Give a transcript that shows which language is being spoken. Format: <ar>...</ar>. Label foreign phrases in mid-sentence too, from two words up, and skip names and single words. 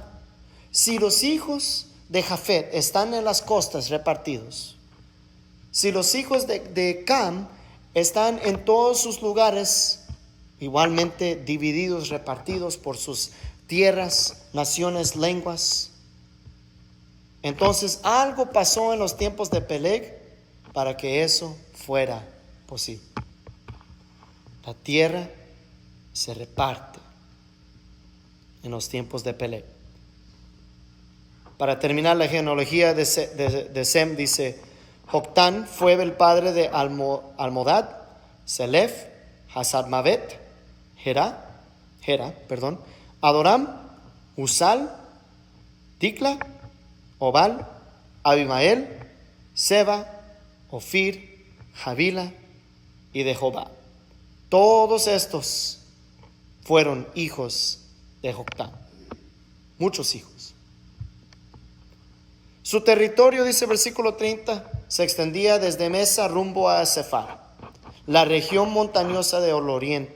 <es>Si los hijos de Jafet están en las costas repartidos, si los hijos de Cam están en todos sus lugares, igualmente divididos, repartidos por sus tierras, naciones, lenguas, entonces algo pasó en los tiempos de Peleg para que eso fuera posible. La tierra se reparte en los tiempos de Peleg. Para terminar la genealogía de Sem, dice: Joctán fue el padre de Almodad, Selef, Hasarmavet, Hera, Adoram, Usal, Dicla, Obal, Abimael, Seba, Ofir, Javila y de Jobab. Todos estos fueron hijos de Joctán, muchos hijos. Su territorio, dice versículo 30, se extendía desde Mesa rumbo a Sefar, la región montañosa del oriente.</es>